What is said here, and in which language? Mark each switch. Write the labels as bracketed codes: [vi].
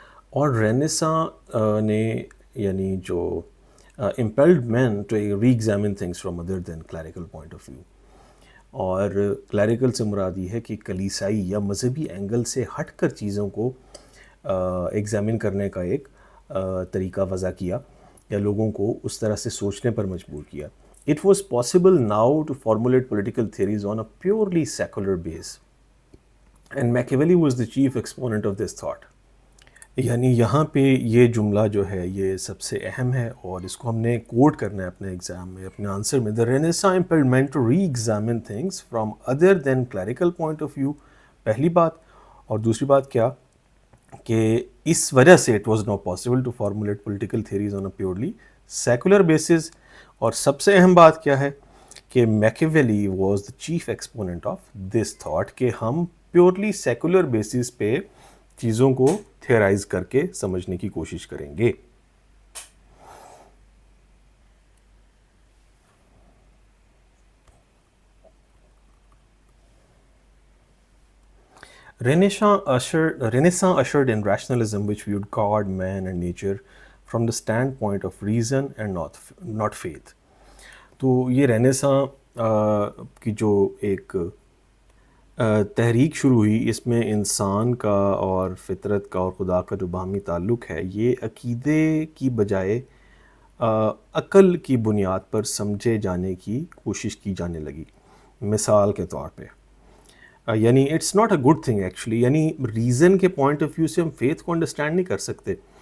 [ur] اور رینیساں نے یعنی جو [en] impelled men to re-examine things from other than clerical point of view. [ur] اور کلیریکل سے مراد یہ ہے کہ کلیسائی یا مذہبی اینگل سے ہٹ کر چیزوں کو ایگزامن کرنے کا ایک طریقہ وضع کیا، یا لوگوں کو اس طرح سے سوچنے پر مجبور کیا. [en] It was possible now to formulate political theories on a purely secular base, and Machiavelli was the chief exponent of this thought. [ur] یعنی یہاں پہ یہ جملہ جو ہے یہ سب سے اہم ہے، اور اس کو ہم نے کوٹ کرنا ہے اپنے ایگزام میں، اپنے آنسر میں. [en] The Renaissance impelled men to re-examine things from other than clerical point of view. [ur] پہلی بات. اور دوسری بات کیا کہ اس وجہ سے [en] it was not possible to formulate political theories on a purely secular basis. [ur] اور سب سے اہم بات کیا ہے کہ [en] Machiavelli was the chief exponent of this thought [ur] کہ ہم پیورلی سیکولر بیسس پہ چیزوں کو تھیورائز کر کے سمجھنے کی کوشش کریں گے. [en] Renaissance ushered in rationalism which viewed God, man and nature from the standpoint of reason and not faith. [ur] تو یہ رینیساں کی جو ایک تحریک شروع ہوئی، اس میں انسان کا اور فطرت کا اور خدا کا جو باہمی تعلق ہے یہ عقیدے کی بجائے عقل کی بنیاد پر سمجھے جانے کی کوشش کی جانے لگی. مثال کے طور پہ یعنی [en] it's not a good thing actually, [ur] یعنی ریزن کے پوائنٹ آف ویو سے ہم فیتھ کو انڈرسٹینڈ نہیں کر سکتے.